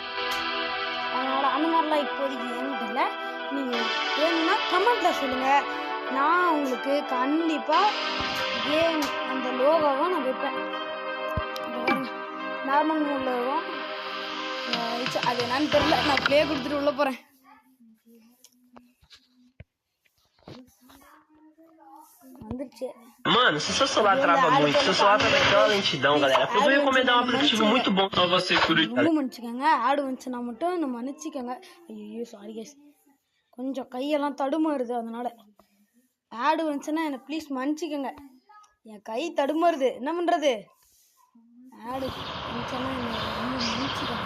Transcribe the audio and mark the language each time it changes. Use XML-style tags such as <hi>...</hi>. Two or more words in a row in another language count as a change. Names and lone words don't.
<ta>அதனால் அந்த மாதிரிலாம் இப்போதைக்கு ஏன்னு தெரியல. நீங்கள் வேணும்னா கமெண்ட்டில் சொல்லுங்கள், நான் உங்களுக்கு கண்டிப்பாக கேம் அந்த லோகோவை நான் வைப்பேன். நார்மல் மூடில் இருக்கும், அது என்னன்னு தெரியல. நான் ப்ளே கொடுத்துட்டு உள்ளே போகிறேன்.</ta> <pt>Mano, se seu celular trava muito, seu celular tá naquela lentidão, galera. Eu vou recomendar um aplicativo muito bom pra você, Curitiba.</pt> <ta>மன்னிச்சுக்கோங்க, ஆடு வந்துச்சுன்னா மட்டும் நம்ம மன்னிச்சுக்கோங்க. ஐயோ</ta> <en>sorry guys,</en> <ta>கொஞ்சம் கையெல்லாம் தடுமாறுது, அதனால ஆடு வந்துச்சுன்னா என்னை ப்ளீஸ் மன்னிச்சுக்கோங்க. என் கை தடுமாறுது, என்ன பண்ணுறது? ஆடு வந்துச்சுன்னா என்னை ரொம்ப மன்னிச்சுக்கோங்க.</ta>